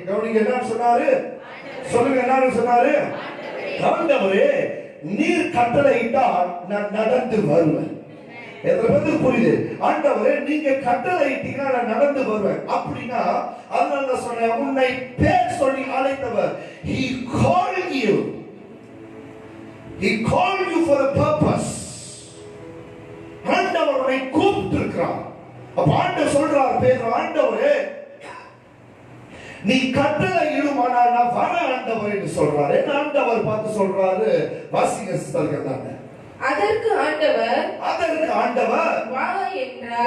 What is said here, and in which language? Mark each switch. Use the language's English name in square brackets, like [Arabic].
[Tamil] கவனிங்க என்ன சொன்னாரு? சொல்லுங்க என்ன சொன்னாரு? ஆண்டவரே நீர் கட்டளையிட்டால் நான் நடந்து வருவேன். எத்தனை பேருக்கு புரியுது? ஆண்டவரே நீங்க கட்டளையிட்டீங்கன்னா நான் நடந்து வருவேன். அப்படின்னா அதனால தான் சொன்னேன், உன்னை பேர் சொல்லி அழைத்தவர். [English] He called you. He called you for a purpose. [Tamil] ஆண்டவர் உன்னை கூப்பிட்டு இருக்கிறார். அப்ப ஆண்டவர் சொல்றார், பேதுரு, ஆண்டவரே நீ கட்டளை இடுமானால் நான் வர ஆண்டவர் என்று சொல்றாரு. என்ன ஆண்டவர் பார்த்து சொல்றாரு? வாசிங்க சிஸ்டர்கள் தாங்க. அதற்கு ஆண்டவர் வா என்றார்.